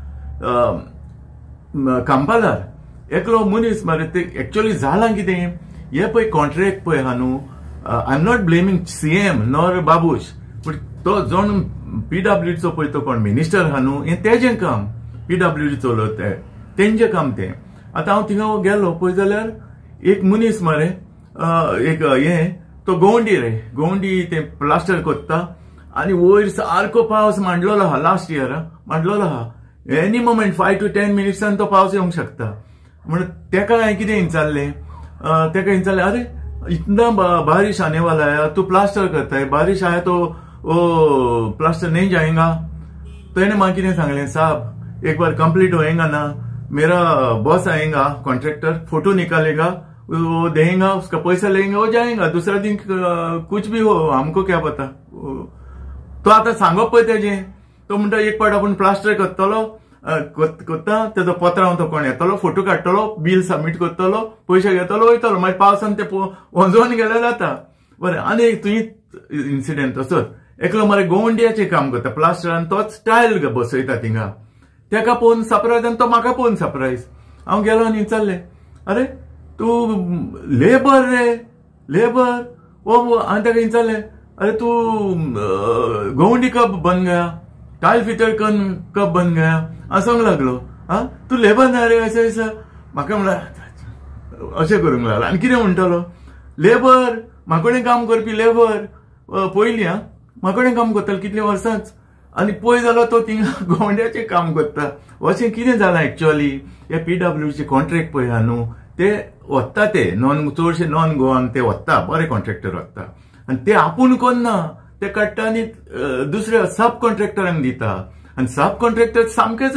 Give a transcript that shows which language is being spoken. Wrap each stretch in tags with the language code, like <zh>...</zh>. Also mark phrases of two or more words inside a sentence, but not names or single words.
<kok>कांपालार एकलो मनीस मरे ते एक्चुअली जालां कितें हे पळय कॉन्ट्रॅक्ट पळय हा न्हू</kok> <en>I am not blaming CM nor Babush</en> <kok>पूण तो जोण पीडब्ल्यूडीचो पळय तो कोण मिनिस्टर हा न्हू हें तेजें काम पीडब्ल्यूडी चलोवता तेंचें काम तें आतां हांव थिंगा गेलो पळय जाल्यार एक मनीस मरे एक हें तो गवंडी रे गवंडी तें प्लास्टर कोत्ता आनी वयर सारको पावस मांडलोलो आहा</kok> <en>last year</en> <kok>मांडलोलो आहा</kok> <en>any moment</en> <kok>5 to 10 मिनिट्सान तो पावस येवंक शकता म्हणून तेका हांवें कितें विचारलें तेका विचारलें</kok> <hi>अरे इतना बारिश आने वाला है तू प्लास्टर करता है बारिश आया तो वो प्लास्टर नहीं जाएगा तो इन्हें मां किने सांगले साहब एक बार कंप्लीट होएगा ना मेरा बॉस आएगा कॉन्ट्रैक्टर फोटो निकालेगा वो देगा उसका पैसा लेंगे वो जाएगा दूसरा दिन कुछ भी हो हमको क्या पता</hi> <kok>तो आता सांगप पळय तेजें तो म्हणटा एक पाट आपूण प्लास्टर करतलो कोत्ता तेजो पत्रांव तो कोण येतलो फोटो काडटलो बिल सबमीट करतलो पयशे घेतलो वयतलो मागीर पावसान ते वंजोवन गेल्यार जाता बरें आनी एक तुयें इन्सिडेंट तसोच एकलो मरे गोवंडियाचें काम करता प्लास्टरान तोच टायल बसयता थिंगा तेका पळोवन सरप्रायज आनी तो म्हाका पळोवन सरप्रायज हांव गेलो आनी विचारलें अरे तूं लेबर रे लेबर ओ हांवें तेका विचारलें अरे तूं</kok> <hi>गोवंडी कब बन गया टायल फिटर कब बन गया</hi> <kok>सांग लागलो तू लेबर ना रे अशें अशें म्हाका म्हणल्यार अशें करूंक लागलो आनी कितें म्हणटलो लेबर म्हाकोडें काम करपी लेबर पयलीं म्हाकोडें काम करतालो कितल्या वर्सांच आनी पळय जालो तो थिंगा गोवंड्याचें काम करता अशें कितें जालां एक्चुअली हे पीडब्ल्यूडीचे कॉन्ट्रॅक्ट पळय हा न्हू ते वत्ता ते चडशे</kok> <en>non Goan</en> <kok>ते वत्ता बरे कॉन्ट्रॅक्टर वत्ता आनी ते आपूण कोन्ना ते काडटा आनी दुसऱ्या सब कॉन्ट्रॅक्टरांक दिता आनी</kok> <en>sub contractor</en> <kok>सामकेच</kok>